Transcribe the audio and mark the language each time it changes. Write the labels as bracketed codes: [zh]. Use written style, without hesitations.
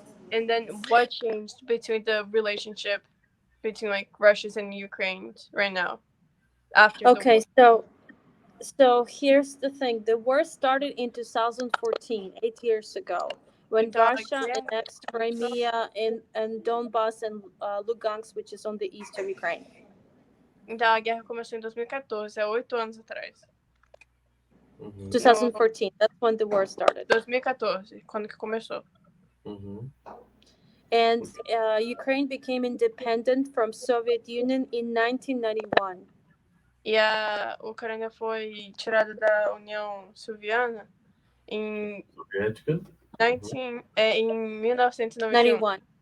[en] And then what changed between the relationship between like Russians and Ukrainians right now after Okay, the war? so here's the thing. The war started in 2014, 8 years ago, when Russia annexed Crimea and Donbass and Lugansk, which is on the east of Ukraine. [pt] Então a guerra começou em 2014, há 8 anos atrás. [en] 2014, that's when the war started. [pt] 2014, quando que começou. [en] And Ukraine became independent from Soviet Union in 1991. [pt] E a Ucrânia foi tirada da União Soviética em 1991.